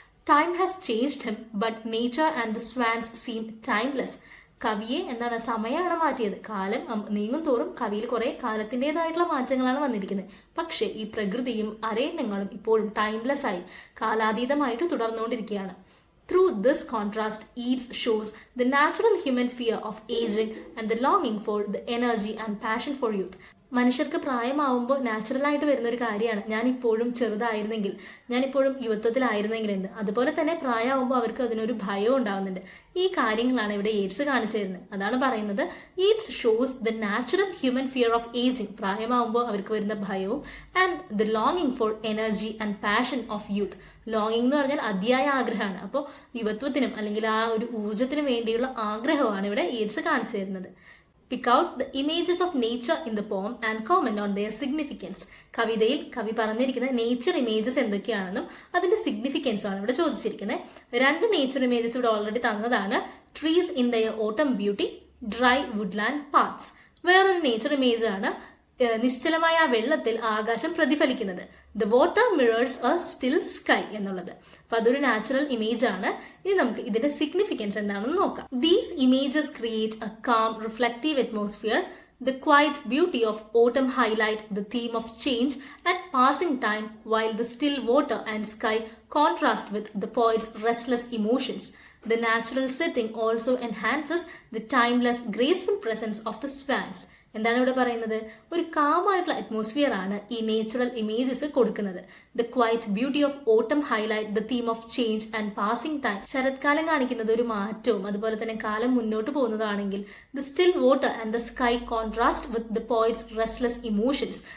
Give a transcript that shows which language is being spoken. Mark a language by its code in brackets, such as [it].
[en] Time has changed him but nature and the swans seem timeless. [ml] കവിയെ എന്താണ്, സമയമാണ് മാറ്റിയത്. കാലം നീങ്ങും തോറും കവിയിൽ കുറെ കാലത്തിൻ്റെതായിട്ടുള്ള മാറ്റങ്ങളാണ് വന്നിരിക്കുന്നത്. പക്ഷേ ഈ പ്രകൃതിയും അരയന്നങ്ങളും ഇപ്പോഴും ടൈംലെസ് ആയി, കാലാതീതമായിട്ട് തുടർന്നുകൊണ്ടിരിക്കുകയാണ്. [en] Through this contrast, Yeats shows the natural human fear of aging and the longing for the energy and passion for youth. [ml] മനുഷ്യർക്ക് പ്രായമാവുമ്പോൾ നാച്ചുറലായിട്ട് വരുന്ന ഒരു കാര്യമാണ്, ഞാനിപ്പോഴും ചെറുതായിരുന്നെങ്കിൽ, ഞാനിപ്പോഴും യുവത്വത്തിലായിരുന്നെങ്കിൽ എന്ന്. അതുപോലെ തന്നെ പ്രായമാവുമ്പോൾ അവർക്ക് അതിനൊരു ഭയം ഉണ്ടാകുന്നുണ്ട്. ഈ കാര്യങ്ങളാണ് ഇവിടെ യേറ്റ്സ് കാണിച്ചു തരുന്നത്. അതാണ് പറയുന്നത്, [en] Yeats shows the natural human fear of ageing, [ml] പ്രായമാവുമ്പോൾ അവർക്ക് വരുന്ന ഭയവും, [en] And the ലോങ്ങിങ് for energy and passion of youth. [ml] ലോങ്ങിങ് എന്ന് പറഞ്ഞാൽ അതിയായ ആഗ്രഹമാണ്. അപ്പോൾ യുവത്വത്തിനും അല്ലെങ്കിൽ ആ ഒരു ഊർജ്ജത്തിനും വേണ്ടിയുള്ള ആഗ്രഹമാണ് ഇവിടെ യേറ്റ്സ് കാണിച്ചു തരുന്നത്. [en] Pick out the images of nature in the poem and comment on their significance. [ml] കവിതയിൽ കവി പറഞ്ഞിരിക്കുന്ന നേച്ചർ ഇമേജസ് എന്തൊക്കെയാണെന്നും അതിന്റെ സിഗ്നിഫിക്കൻസും ആണ് ഇവിടെ ചോദിച്ചിരിക്കുന്നത്. 2 നേച്ചർ ഇമേജസ് ഇവിടെ ഓൾറെഡി തന്നതാണ്. [en] Trees in their autumn beauty, dry woodland parts. [ml] വേറൊരു നേച്ചർ ഇമേജ് ആണ് നിശ്ചലമായ ആ വെള്ളത്തിൽ ആകാശം പ്രതിഫലിക്കുന്നത്. [en] the water mirrors a still sky [ml] എന്നുള്ളത്. അപ്പൊ അതൊരു നാച്ചുറൽ ഇമേജ് ആണ്. ഇനി നമുക്ക് ഇതിന്റെ സിഗ്നിഫിക്കൻസ് എന്താണെന്ന് നോക്കാം. [en] These images create a calm reflective atmosphere. The quiet beauty of autumn highlight the theme of change and passing time, while the still water and sky contrast with the poet's restless emotions. The natural setting also enhances the timeless, graceful presence of the swans. [ml] എന്താണ് ഇവിടെ പറയുന്നത്? ഒരു കാമായിട്ടുള്ള atmosphere ആണ് ഈ natural images കൊടുക്കുന്നത്. [en] The quiet beauty of autumn highlight the theme of change and passing time. [ml] ശരത്കാലം കാണിക്കുന്നത് ഒരു മാറ്റവും അതുപോലെ തന്നെ കാലം മുന്നോട്ട് പോകുന്നതാണെങ്കിൽ [en] The still water and the sky contrast with the poet's restless emotions.